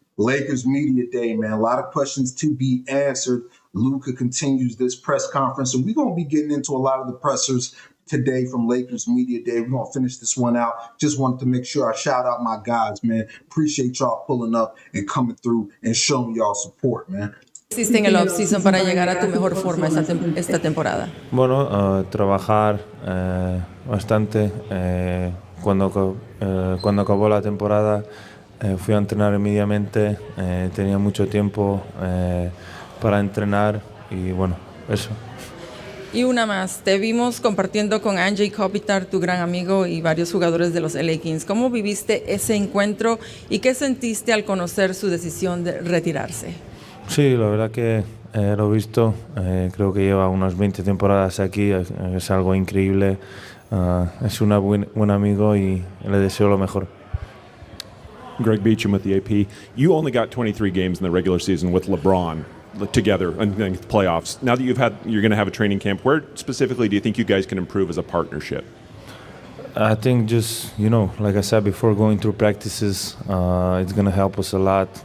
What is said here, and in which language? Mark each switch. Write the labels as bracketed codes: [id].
[en] Lakers Media Day, man. A lot of questions to be answered. Luka continues this press conference, and we're going to be getting into a lot of the pressers today from Lakers Media Day. We're going to finish this one out. Just wanted to make sure I shout out my guys, man. Appreciate y'all pulling up and coming through and showing y'all support, man. [es] hiciste en el off-season para llegar a tu mejor forma esta temporada? Bueno, trabajar bastante. Cuando acabó la temporada fui a entrenar inmediatamente. Tenía mucho tiempo para entrenar y bueno, eso. Y una más, te vimos compartiendo con Anjay Kopitar, tu gran amigo, y varios jugadores de los LA Kings. ¿Cómo viviste ese encuentro y qué sentiste al conocer su decisión de retirarse? Sí, la verdad que lo he visto. Creo que lleva unas 20 temporadas aquí. Es algo increíble. Es un buen amigo y le deseo lo mejor. [en] Greg Beacham with the AP. You only got 23 games in the regular season with LeBron together in the playoffs. Now that you're going to have a training camp, where specifically do you think you guys can improve as a partnership? I think just, like I said before, going through practices, it's going to help us a lot.